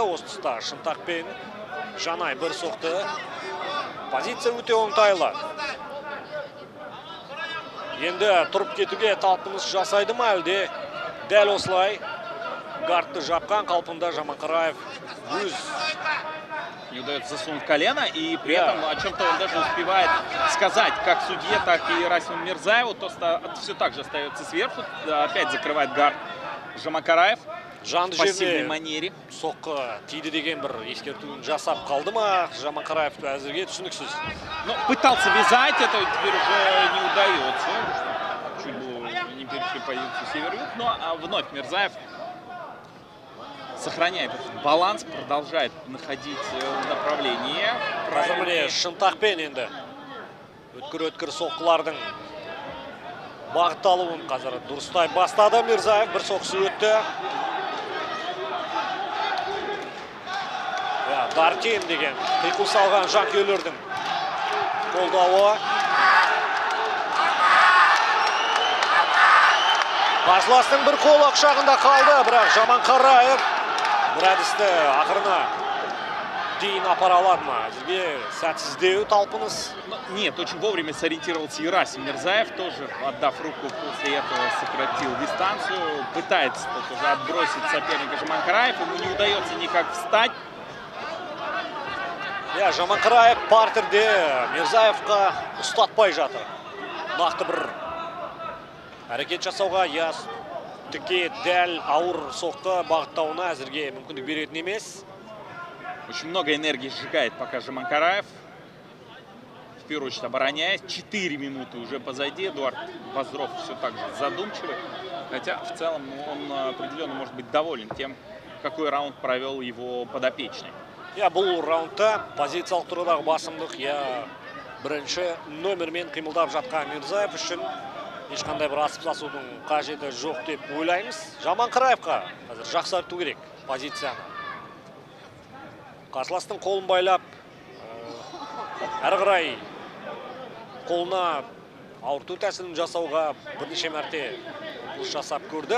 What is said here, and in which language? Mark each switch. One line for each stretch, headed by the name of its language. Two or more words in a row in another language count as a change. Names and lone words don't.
Kazakh: Осы тұста Шынтақпен Жанай бір соқты. Позиция өте оңтайлы. Енді тұрып кетуге талпыныс жасайды ма әлде? Дәл осылай гардты жапқан қалпында Жаманқараев өз.
Russian: Не удается засунуть колено, и при этом о чем-то он даже успевает сказать как судье, так и Расиму Мирзаеву. То все так же остается сверху. Опять закрывает гард Жаманқараев.
Kazakh: Жанды
Russian: пассивной
Kazakh: жерде
Russian: манере.
Kazakh: соққы тиді деген бір ескертуін жасап қалды ма Жаманқараев әзірге түсініксіз.
Russian: Но пытался вязать, это теперь уже не удается. Чуть было не перешли позицию север-юг, но вновь Мирзаев сохраняет этот баланс, продолжает находить направление.
Kazakh: Қазір міне Шынтақпен енді өткір соққылардың бағытталуын қазір дұрыстай бастады. Мирзаев бір соққысы өтті. Дартим деген қиқу салған жанкүйерлердің қолдауы. Қарсыластың бір қолы құшағында қалды, бірақ Жаманқараев бір әдісті ақырына дейін апара алады ма? Әзірге сәтсіздеу талпыныс.
Russian: Нет, очень вовремя сориентировался и Расим Мирзаев, тоже отдав руку, после этого сократил дистанцию. Пытается тут уже отбросить соперника Жаманқараев, ему не удается никак встать.
Kazakh: Жаманқараев партерде Мирзаевқа ұстатпай жатыр. Нақты бір әрекет жасауға, тіке дәл ауыр соққы бағыттауына әзірге мүмкіндік беретін емес.
Russian: Очень много энергии сжигает пока Жаманқараев. В первую очередь обороняясь. 4 минуты уже позади. Эдуард Базров все так же задумчивый. Хотя в целом он определенно может быть доволен тем, какой раунд провел его подопечный.
Kazakh: Бұл раундта позициялық тұрғыдағы басымдық бірінші нөмірмен қимылдап жатқан Мирзаев үшін ешқандай бір асып сасудың қажеті жоқ деп ойлаймыз. Жаманқараевқа қазір жақсарту керек позицияны. Қарсыластың қолын байлап, әрі қарай қолына ауырту тәсілін жасауға бірнеше мәрте жасап көрді.